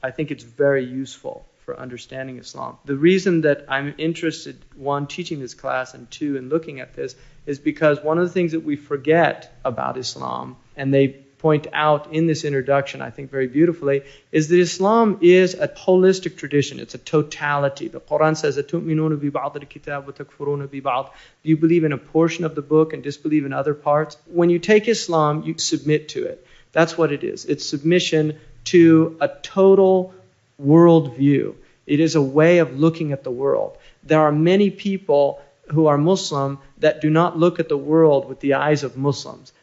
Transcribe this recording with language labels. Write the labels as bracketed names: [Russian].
[English] I think it's very useful for understanding Islam. The reason that I'm interested, one, teaching this class, and two, in looking at this, is because one of the things that we forget about Islam, and they point out in this introduction, I think very beautifully, is that Islam is a holistic tradition. It's a totality. The Quran says, [Arabic] أَتُؤْمِنُونَ بِبَعْضِ الْكِتَابِ وَتَكْفُرُونَ بِبَعْضِ. [English] Do you believe in a portion of the book and disbelieve in other parts? When you take Islam, you submit to it. That's what it is. It's submission to a total worldview. It is a way of looking at the world. There are many people who are Muslim that do not look at the world with the eyes of Muslims.